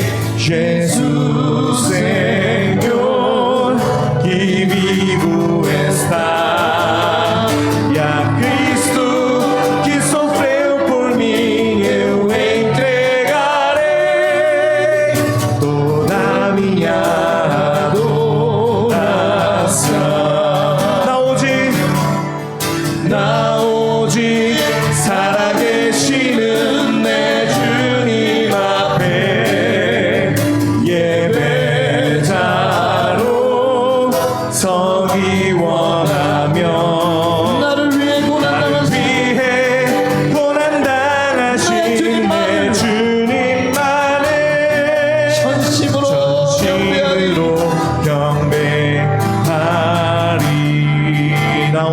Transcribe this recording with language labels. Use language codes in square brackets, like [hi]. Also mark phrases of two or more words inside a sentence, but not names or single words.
[pt] Jesus, Senhor, que vivo está, e a Cristo que sofreu por mim eu entregarei toda a minha adoração. [ko] 나 오직 살아계시는 내 주님 앞에 예배자로 서기 원하며 나를 위해 고난당하신 내 주님만을 전심으로 경배하리.